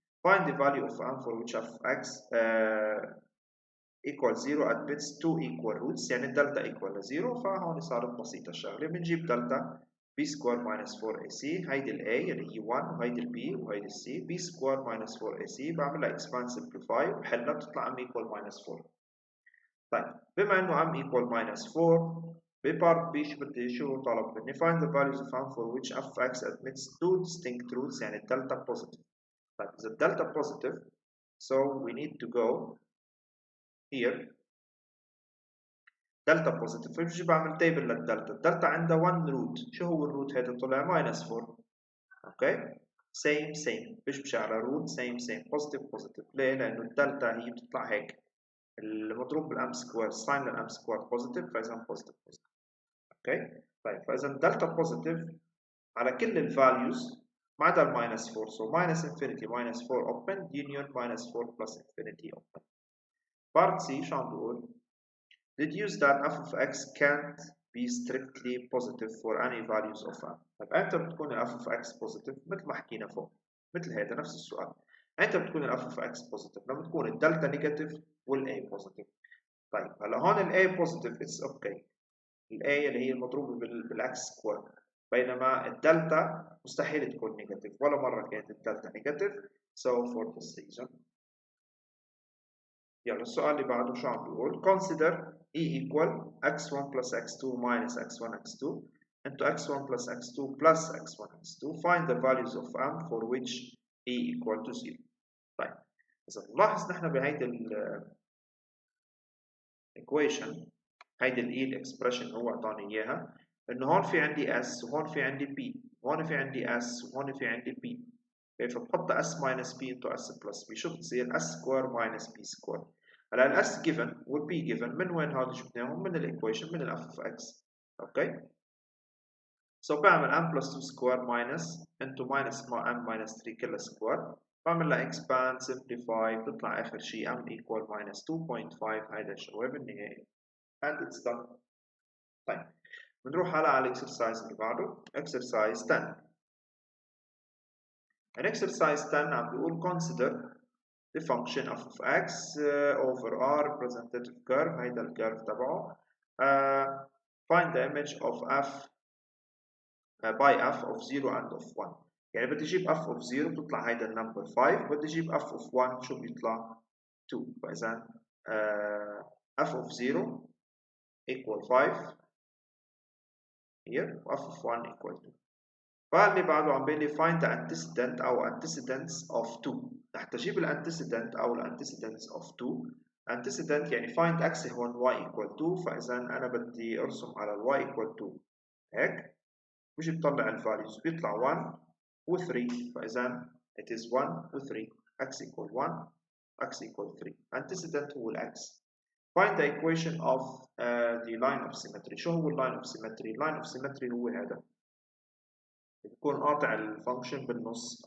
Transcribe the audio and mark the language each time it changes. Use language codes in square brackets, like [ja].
[en] Find the value of m for which of x equal 0 at bits 2 equal roots، [ar] يعني الدلتا [en] equal 0. [ar] فهون صارت بسيطة الشغلة، بنجيب دلتا b square minus 4ac، هيدي ال a اللي هي 1 وهيدي ال b وهيدي ال c، b square minus 4ac بعملها expand simplify وبحلها بتطلع m equal minus 4. طيب بما انه [en] m equal minus 4 ببارت b شو طلب مني؟ find the values of m for which f x admits two distinct roots، يعني الدلتا positive. [ar] طيب إذا الدلتا positive [en] so we need to go here [ar] دلتا بوزيتيف، فبجي بعمل تيبل للدلتا، الدلتا عندها 1 روت، شو هو الروت هذا؟ طلع ماينس 4. اوكي سيم سيم بيمشي على روت سيم سيم بوزيتيف بوزيتيف. ليه؟ لانه الدلتا هي بتطلع هيك المضروب بالام سكوير، ساين للام سكوير بوزيتيف، فاذا بوزيتيف بوزيتيف. اوكي طيب فاذا الدلتا بوزيتيف على كل الفاليوز ما عدا الماينس 4، سو ماينس انفينيتي ماينس 4 اوبن يونيون ماينس 4 بلس انفينيتي اوبن. بارت سي شو عم بقول؟ [en] deduce that f of x can't be strictly positive for any values of m. [ar] طيب امتى بتكون ال f of x positive؟ مثل ما حكينا فوق، مثل هذا نفس السؤال. امتى بتكون ال f of x positive؟ لما تكون الدلتا نيجاتيف وال a positive. طيب هلا هون ال a positive it's okay، ال a اللي هي المضروبة بالاكس سكوير، بينما الدلتا مستحيل تكون نيجاتيف، ولا مرة كانت الدلتا نيجاتيف. [en] So for this reason [ar] يلا السؤال اللي بعده شو عم بيقول؟ [en] consider e equal x1 plus x2 minus x1 x2 into x1 plus x2 plus x1 x2. Find the values of m for which e equal to 0. [ar] طيب إذا نلاحظ نحن بهيدي ال equation، هيدي ال e expression هو أعطاني إياها، إنه هون في عندي s وهون في عندي b، وهون في عندي s وهون في عندي b. [en] كيف بحط s minus b into s plus b شو بتصير؟ s square minus b square. [ar] هلا ال s given وال b given من وين هذا جبناهم؟ من الايكويشن من ال f of x. اوكي سو بعمل m plus 2 square minus into minus m minus 3 كلها square، بعمل لها expand simplify بتطلع اخر شيء m equal minus 2.5. هيدا الجواب النهائي [en] and it's done. [ar] طيب بنروح هلا على الاكسرسايز اللي بعده exercise 10. [en] in exercise 10 عم بيقول consider the function f of x over r representative curve. [ar] هيدا الكيرف تبعه. [en] find the image of f by f of 0 and of 1. [ar] يعني بدي اجيب f of 0 بتطلع هيدا النمبر 5، بدي اجيب f of 1 شو بيطلع 2. [en] فاذا f of 0 equal 5 here و f of 1 equal 2. فاللي بعده عم بيقول لي find the antecedent أو antecedents of 2. [ar] رح تجيب الانتسيدنت أو الانتسيدنتس of 2. [en] antecedent يعني find x هون y equal 2. [ar] فإذا أنا بدي أرسم على y equal 2 هيك، بيجي بطلع الفاليوز بيطلع 1 و 3. [en] فإذا it is 1 و 3 x equal 1 x equal 3. [ar] antecedent هو الx. [en] find the equation of the line of symmetry. [ar] شو هو line of symmetry؟ line of symmetry هو هذا، بيكون قاطع الفانكشن بالنص.